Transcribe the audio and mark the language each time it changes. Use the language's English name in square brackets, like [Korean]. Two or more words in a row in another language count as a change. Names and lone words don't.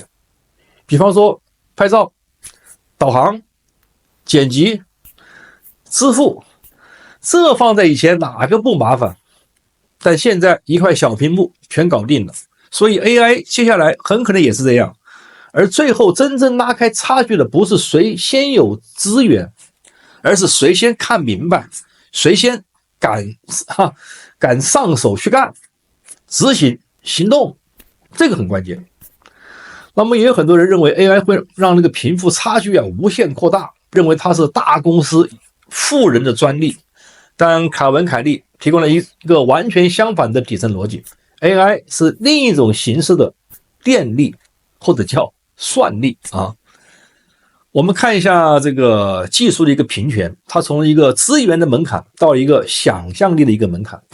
[Chinese] 比方說拍照、導航、剪輯、支付，這放在以前哪個不麻煩？但現在一塊小屏幕全搞定了，所以 AI 接下來很可能也是這樣。而最後真正拉開差距的不是誰先有資源，而是誰先看明白，誰先敢上手去幹，執行行動，這個很關鍵。那麼也有很多人認為 AI 會讓那個貧富差距無限擴大，認為它是大公司富人的專利。但凱文·凱利提供了一個完全相反的底層邏輯， AI 是另一種形式的電力，或者叫算力我們看一下这個技術的一個平權，它從一個資源的門檻到一個想象力的一個門檻。